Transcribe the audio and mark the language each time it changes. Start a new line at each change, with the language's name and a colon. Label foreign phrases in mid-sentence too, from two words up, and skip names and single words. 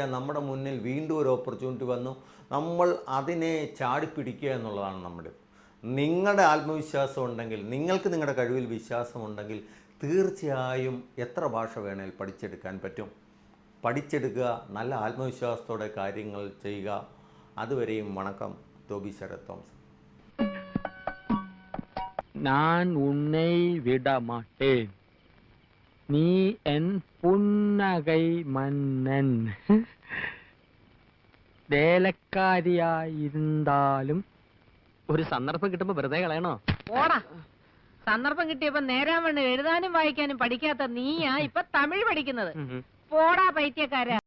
Malayalam: നമ്മുടെ മുന്നിൽ വീണ്ടും ഒരു ഓപ്പർച്യൂണിറ്റി വന്നു, നമ്മൾ അതിനെ ചാടിപ്പിടിക്കുക എന്നുള്ളതാണ് നമ്മുടെ. നിങ്ങളുടെ ആത്മവിശ്വാസം ഉണ്ടെങ്കിൽ, നിങ്ങൾക്ക് നിങ്ങളുടെ കഴിവിൽ വിശ്വാസമുണ്ടെങ്കിൽ തീർച്ചയായും എത്ര ഭാഷ വേണേൽ പഠിച്ചെടുക്കാൻ പറ്റും. പഠിച്ചെടുക്കുക, നല്ല ആത്മവിശ്വാസത്തോടെ കാര്യങ്ങൾ ചെയ്യുക. അതുവരെയും വണക്കം. ടോബി ശരത് തോമസ്.
Tamil: நான் உன்னை விட மாட்டேன், நீ என் புன்னகை மன்னன்.
Malayalam: വേലക്കാരിയായിരുന്നാലും ഒരു സന്ദർഭം കിട്ടുമ്പോ വെറുതെ കളയണോ? ഓടാ, സന്ദർഭം കിട്ടിയപ്പോ നേരാൻ വേണ്ടി എഴുതാനും വായിക്കാനും പഠിക്കാത്ത നീയാ ഇപ്പൊ തമിഴ് പഠിക്കുന്നത്. പോടാ പൈത്യക്കാരാ.